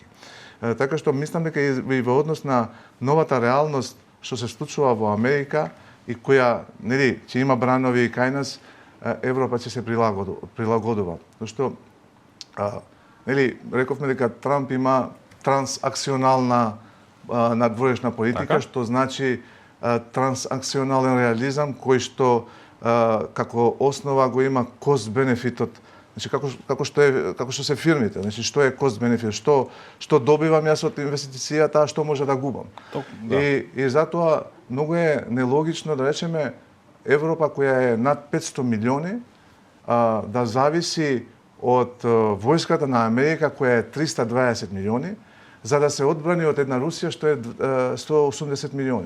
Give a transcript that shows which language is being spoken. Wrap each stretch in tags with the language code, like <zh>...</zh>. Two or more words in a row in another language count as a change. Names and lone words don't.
<mk>Така што мислам дека и во однос на новата реалност што се случува во Америка и која нели ќе има бранови и кај нас, Европа ќе се прилагодува. Зашто нели рековме дека Трамп има трансакционална надворешна политика, така? Што значи трансакционален реализам кој што како основа го има</mk> <en>cost benefitот.</en> <mk>Значи како што се фирмите, значи што е</mk> <en>cost benefit,</en> <mk>што добивам јас од инвестицијата, а што може да губам. Да. И затоа многу е нелогично да речеме Европа која е над 500 милиони да зависи од војската на Америка која е 320 милиони за да се одбрани од една Русија што е 180 милиони.</mk>